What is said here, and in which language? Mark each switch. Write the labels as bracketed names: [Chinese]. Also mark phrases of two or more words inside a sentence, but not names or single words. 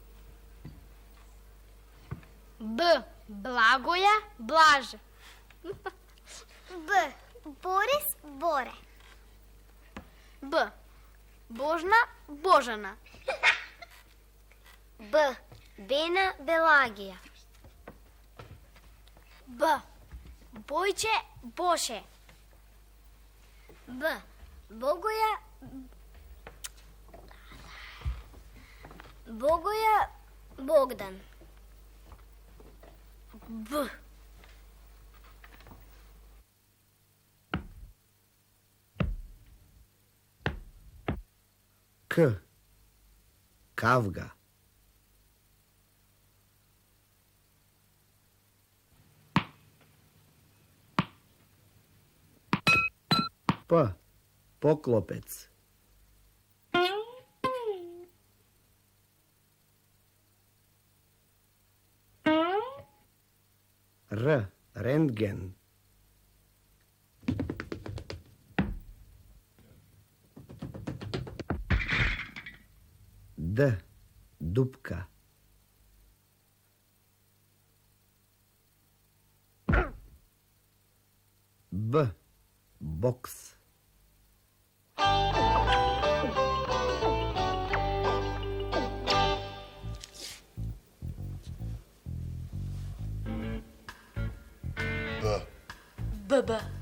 [Macedonian] Б. Благоја, Блаже. Б. Борис, Боре. Б. Божна, Божана. Б. Бена, Белагија. Б. Бојче, Боше. Б. Богоја, Богоја Богдан. Б. К. Кавга. П. Поклопец. Р. Рентген. Д. Дупка. Б. Бокс. ББ.